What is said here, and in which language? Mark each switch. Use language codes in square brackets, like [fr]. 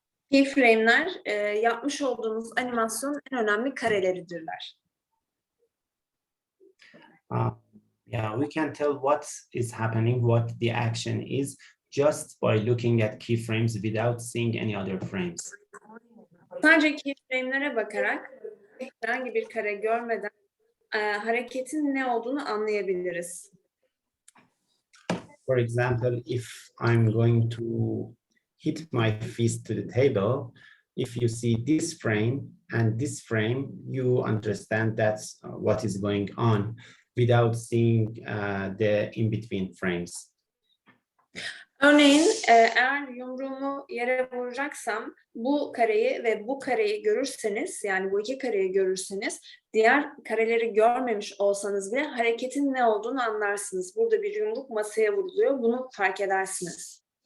[tr] Keyframe'ler yapmış olduğumuz animasyonun en önemli kareleridirler. [en] Yeah, we can tell what is happening, what the action is, just by looking at keyframes without seeing any other frames. [tr] Sadece keyframe'lere bakarak herhangi bir kare görmeden hareketin ne olduğunu anlayabiliriz. [en] For example, if I'm going to hit my fist to the table, if you see this frame and this frame, you understand that's what is going on without seeing the in-between frames. [tr] Örneğin eğer yumruğumu yere vuracaksam bu kareyi ve bu kareyi görürseniz, yani bu iki kareyi görürseniz, diğer kareleri görmemiş olsanız bile hareketin ne olduğunu anlarsınız. Burada bir yumruk masaya vuruluyor, bunu fark edersiniz.